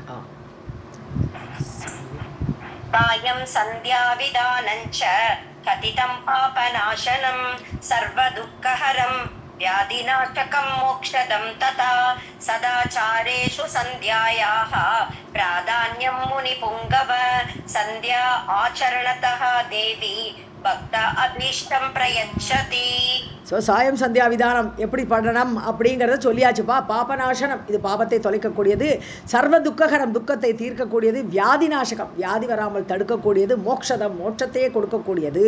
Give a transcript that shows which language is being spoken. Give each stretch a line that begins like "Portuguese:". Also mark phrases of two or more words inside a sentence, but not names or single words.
Sanskrit: कायं सन्ध्याविधानं च कथितं पापनाशनं सर्वदुःखहरं व्याधिनाशकं मोक्षदं तथा सदाचारेषु सन्ध्यायाः प्राधान्यं मुनिपुङ्गव सन्ध्या आचरणतः देवी भक्त अभीष्टं प्रयच्छति.
Tamil: ஸோ
Sanskrit: सायं सन्ध्या विधानं
Tamil: எப்படி பண்ணணும் அப்படிங்கிறத சொல்லியாச்சுப்பா. பாபநாசனம், இது பாபத்தை தொலைக்கக்கூடியது.
Sanskrit: सर्व दुःखहरं,
Tamil: துக்கத்தை தீர்க்கக்கூடியது.
Sanskrit: व्याधि नाशकं,
Tamil: வியாதி வராமல் தடுக்கக்கூடியது. மோட்சதம், மோட்சத்தையே கொடுக்கக்கூடியது.